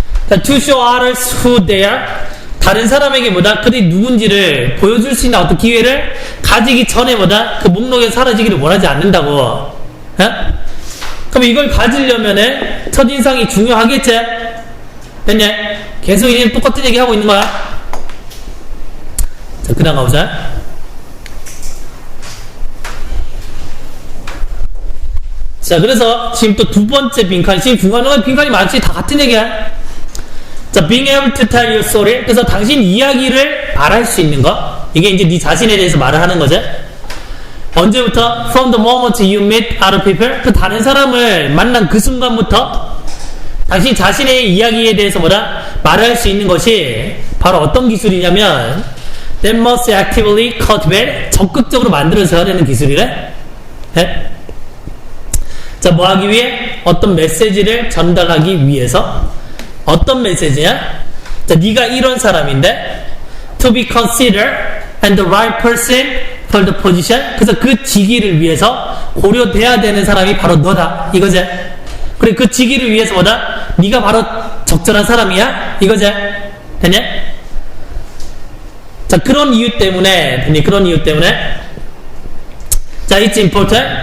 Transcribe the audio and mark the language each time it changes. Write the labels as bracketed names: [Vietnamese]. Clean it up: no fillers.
[English] 자, to show others who they are. [Korean] 다른 사람에게 뭐다? 그들이 누군지를 보여줄 수 있는 어떤 기회를 가지기 전에 뭐다? 그 목록에서 사라지기를 원하지 않는다고. 그럼 이걸 가지려면은 첫인상이 중요하겠지? 됐냐? 계속 이제 똑같은 얘기 하고 있는 거야. 자, 그 다음 가보자. 자, 그래서 지금 또 두 번째 빈칸, 지금 중간중간 빈칸이 많지? 다 같은 얘기야. [English] 자, being able to tell your story. [Korean] 그래서 당신 이야기를 말할 수 있는 거. 이게 이제 네 자신에 대해서 말을 하는 거지. 언제부터? [English] From the moment you meet other people. [Korean] 그 다른 사람을 만난 그 순간부터 당신 자신의 이야기에 대해서 뭐다? 말할 수 있는 것이 바로 어떤 기술이냐면 [English] that must actively cultivate. [Korean] 적극적으로 만들어져야 되는 기술이래. 네? 자, 뭐 하기 위해? 어떤 메시지를 전달하기 위해서. 어떤 메시지냐? 자, 네가 이런 사람인데 [English] to be considered and the right person for the position. [Korean] 그래서 그 직위를 위해서 고려돼야 되는 사람이 바로 너다 이거지. 그래, 그 직위를 위해서 뭐다? 네가 바로 적절한 사람이야 이거지. 됐냐? 자, 그런 이유 때문에 됐니? 그런 이유 때문에 자, [English] it's important.